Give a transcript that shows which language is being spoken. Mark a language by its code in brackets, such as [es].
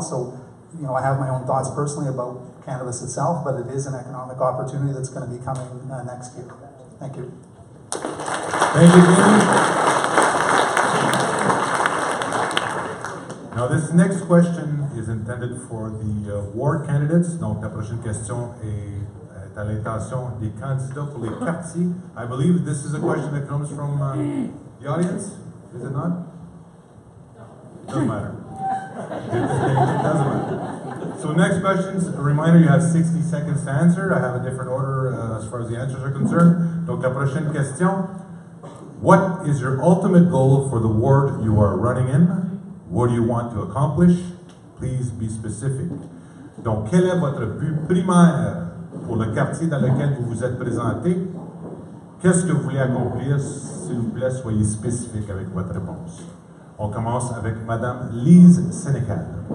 [en] So, I have my own thoughts personally about cannabis itself, but it is an economic opportunity that's going to be coming next year. Thank you. Thank you, Jamie. Now, this next question is intended for the ward candidates. [fr] Donc, la prochaine question est à l'intention des candidats pour les quartiers. [en] I believe this is a question that comes from the audience, is it not? Doesn't matter. It doesn't matter. So next questions, a reminder, you have 60 seconds to answer. I have a different order as far as the answers are concerned. [fr] Donc la prochaine question, [en] what is your ultimate goal for the ward you are running in? What do you want to accomplish? Please be specific. [fr] Donc quel est votre but primaire pour le quartier dans lequel vous vous êtes présenté? Qu'est-ce que vous voulez accomplir? S'il vous plaît, soyez spécifique avec votre réponse. On commence avec Madame Lise Sénécal.